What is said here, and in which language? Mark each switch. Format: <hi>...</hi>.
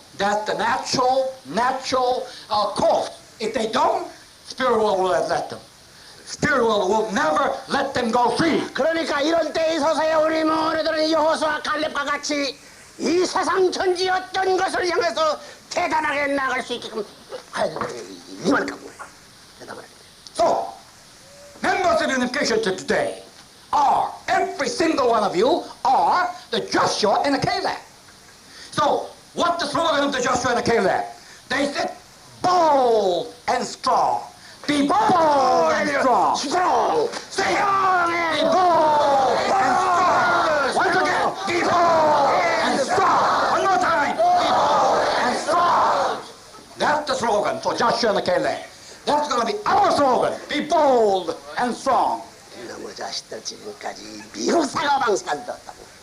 <en>That's the natural course. If they don't, spirit world will let them. Spirit world will never let them go free.</en> <ko>그러니까 이런 때에 있어서야 우리 모두들은 여호수아 갈렙과 같이 이 세상 천지 어떤 것을 향해서 대단하게 나갈 수 있게끔 해야 된다. 이만큼 대단하게.</ko> <en>So, members of unification today are, every single one of you, are the Joshua and the Caleb. So, what's the slogan of the Joshua and the Caleb? They said, bold and strong. Be bold and strong. strong. Say it. Be bold and strong. Once again, be bold and strong. One more time. Be bold and strong. That's the slogan for Joshua and the Caleb. That's going to be our slogan. Be bold and strong.</en> <ko>너무 자식들 지금까지 미국 사과방식까지 떴다고.</ko>